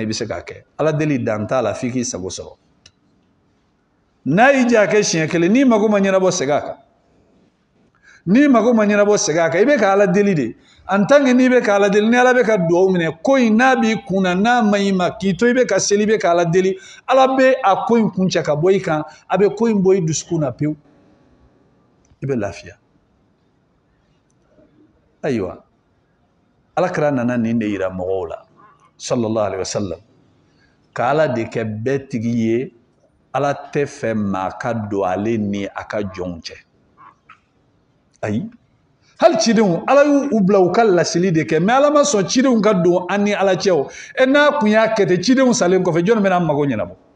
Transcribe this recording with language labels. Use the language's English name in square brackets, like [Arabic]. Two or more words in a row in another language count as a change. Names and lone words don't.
[Bambara] bɛ se k'a kɛ ala deli dan t'a la f'i k'i sago sɔrɔ n'a y'i ja kɛ siɲɛ 1 n'i mago ma ɲɛnabɔ segin a kan ni mago ma ɲɛnabɔ segin a kan i bɛ ka ala deli de [French] en tant que [Bambara] n'i bɛ ka ala deli ni ala bɛ ka dugawu minɛ ko in n'a b'i kunna n'a ma ɲi ma k'i to i bɛ ka seli i bɛ ka ala deli ala bɛ a ko in kuncɛ ka bɔ i kan a bɛ ko in bɔ i dusukun na pewu i bɛ lafiya ayiwa alakira nana nin de yira mɔgɔw la [Arabic] صلى الله عليه وسلم [Bambara] ka ala de kɛ bɛɛ tigi ye ala tɛ fɛ maa ka don ale ni a ka jɔnw cɛ ayi hali cidenw ala y'u bila u ka laseli de kɛ mais ala ma sɔn cidenw ka don an ni ala cɛ o n'a kun y'a kɛ ten cidenw salen kɔfɛ jɔn bɛna mago ɲɛnabɔ